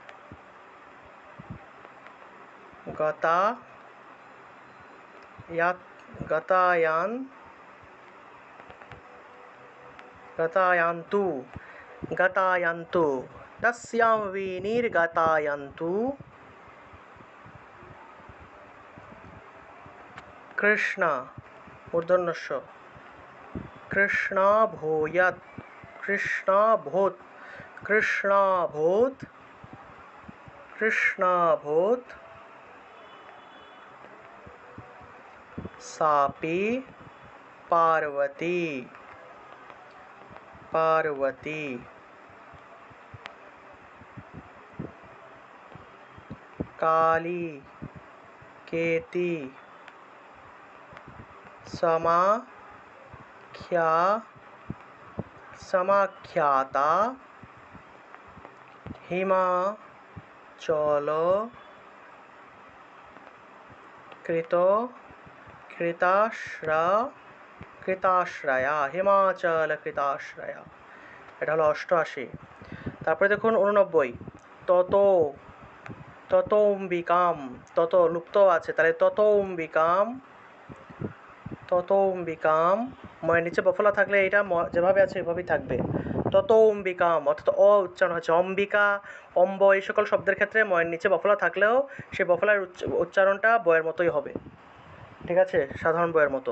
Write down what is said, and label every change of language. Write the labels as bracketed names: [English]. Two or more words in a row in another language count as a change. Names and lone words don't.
[Sanskrit] গতা গতায়ান গতায়ান্তু গতায়ান্তু তস্যাম বেনির গতায়ান্তু কৃষ্ণ মূর্ধন্যস্য কৃষ্ণাভূয়াৎ কৃষ্ণাভূত কৃষ্ণাভূত কৃষ্ণাভূত सापि पार्वती पार्वती काली केति समाख्याता हिमाचल কৃতাশ্রয়া হিমাচল কৃতাশ্রয়া। [Bangla] এটা হলো 88। তারপরে দেখুন 89 তত ততোম্বিকাম তত লুপ্ত আছে তাহলে ততোম্বিকাম ময়ের নিচে বফলা থাকলে এটা যেভাবে আছে এভাবেই থাকবে ততোম্বিকাম অর্থাৎ উচ্চারণ হচ্ছে অম্বিকা অম্ব এই সকল শব্দের ক্ষেত্রে ময়ের নিচে বফলা থাকলেও সেই বফলার উচ্চারণটা বয়ের মতোই হবে, ঠিক আছে, সাধারণ বইয়ের মতো।